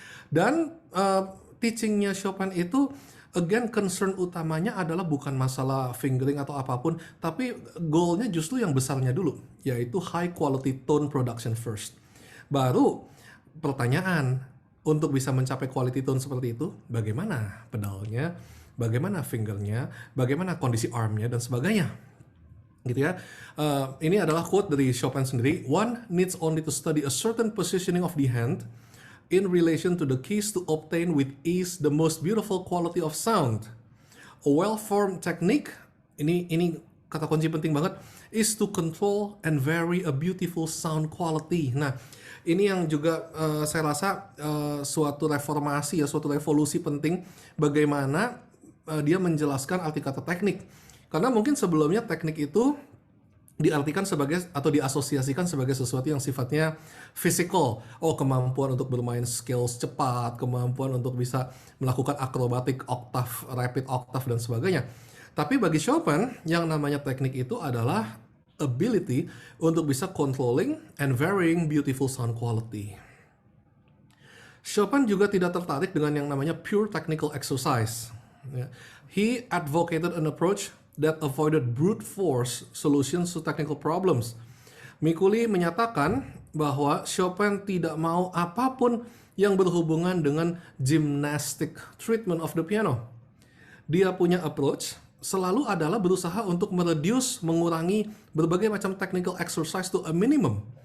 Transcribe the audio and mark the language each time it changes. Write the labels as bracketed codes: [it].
[id] Dan teachingnya Chopin itu again concern utamanya adalah bukan masalah fingering atau apapun, tapi goalnya justru yang besarnya dulu, yaitu [en] high quality tone production first. [id] Baru pertanyaan, untuk bisa mencapai quality tone seperti itu, bagaimana pedalnya, bagaimana fingernya, bagaimana kondisi armnya dan sebagainya. Gitu ya. Ini adalah quote dari Chopin sendiri. [en] One needs only to study a certain positioning of the hand in relation to the keys to obtain with ease the most beautiful quality of sound. A well-formed technique, [id] ini kata kunci penting banget, [en] is to control and vary a beautiful sound quality. [id] Nah, ini yang juga saya rasa suatu reformasi ya, suatu revolusi penting bagaimana dia menjelaskan arti kata teknik. Karena mungkin sebelumnya teknik itu diartikan sebagai atau diasosiasikan sebagai sesuatu yang sifatnya physical. Oh, kemampuan untuk bermain skills cepat, kemampuan untuk bisa melakukan akrobatik oktav, rapid oktav dan sebagainya. Tapi bagi Chopin, yang namanya teknik itu adalah ability untuk bisa [en] controlling and varying beautiful sound quality. [id] Chopin juga tidak tertarik dengan yang namanya pure technical exercise. [en] He advocated an approach that avoided brute force solutions to technical problems. [id] Mikuli menyatakan bahwa Chopin tidak mau apapun yang berhubungan dengan [en] gymnastic treatment of the piano. [id] Dia punya approach selalu adalah berusaha untuk mengurangi berbagai macam technical exercise [en] to a minimum.